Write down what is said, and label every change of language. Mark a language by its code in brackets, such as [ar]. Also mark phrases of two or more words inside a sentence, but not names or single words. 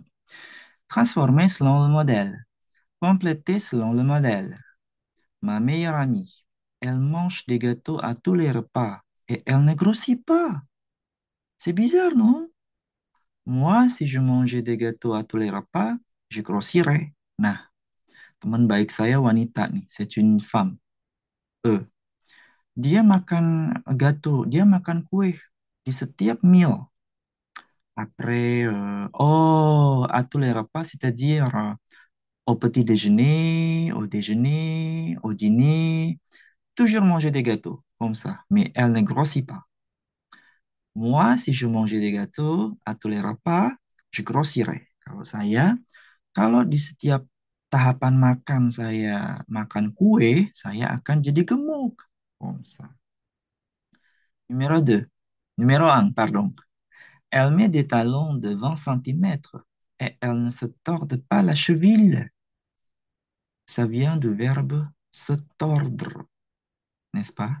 [fr] Transformer selon le modèle. Compléter selon le modèle. Ma meilleure amie, elle mange des gâteaux à tous les repas et elle ne grossit pas. C'est bizarre, non? Moi, si je mangeais des gâteaux à tous les repas, je grossirais. [id] Nah, teman baik saya wanita nih, [fr] c'est une femme. E. [id] Dia makan gâteau, dia makan kue di setiap meal. [fr] Après, à tous les repas, c'est-à-dire au petit déjeuner, au déjeuner, au dîner, toujours manger des gâteaux comme ça, mais elle ne grossit pas. Moi, si je mangeais des gâteaux à tous les repas, je grossirais. [id] Kalau di setiap tahapan makan saya makan kue, saya akan jadi gemuk. [fr] Comme ça. Numéro 2. Numéro un, pardon. Elle met des talons de 20 centimètres et elle ne se torde pas la cheville. Ça vient du verbe se tordre, n'est-ce pas?